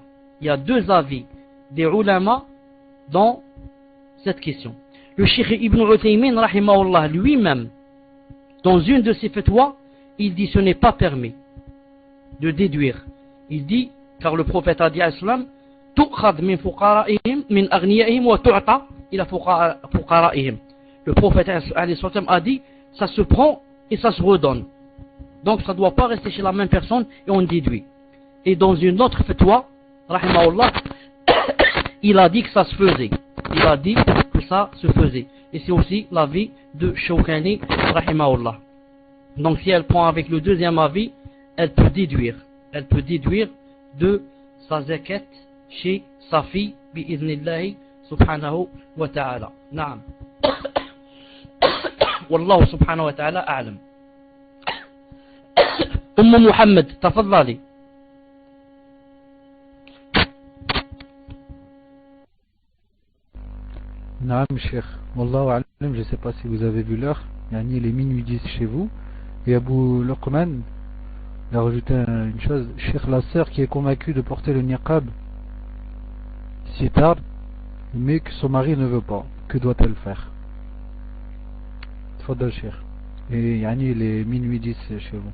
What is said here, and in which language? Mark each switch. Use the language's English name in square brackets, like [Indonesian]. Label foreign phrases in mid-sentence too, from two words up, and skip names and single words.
[French] Il y a deux avis des ulama dans cette question. Le Cheikh Ibn Uthaymin, rahimahullah, lui-même, dans une de ses fatwas, il dit ce n'est pas permis de déduire. Il dit, car le prophète a dit à l'islam, [Arabic] تؤخذ من فقرائهم من أغنيائهم وتعطى إلى فقرائهم. [French] Le prophète a dit, ça se prend et ça se redonne. Donc ça ne doit pas rester chez la même personne et on déduit. Et dans une autre fatwa, rahimahullah, il a dit que ça se faisait. Il a dit que ça se faisait. Et c'est aussi l'avis de Shawkani, rahimahullah. Donc si elle prend avec le deuxième avis, elle peut déduire. Elle peut déduire de sa zakat chez sa fille, [Arabic] بإذن الله سبحانه وتعالى. نعم. والله سبحانه وتعالى أعلم. Muhammad, tafadhali. نعم شيخ، والله أعلم, [French] je ne sais pas si vous avez vu l'heure, il est minuit 10 chez vous, et Abu Luqman il a rajouté une chose, Cheikh, la sœur qui est convaincue de porter le niqab si tard, mais que son mari ne veut pas, que doit-elle faire? Tfadal Cheikh, et il est minuit 10 chez vous.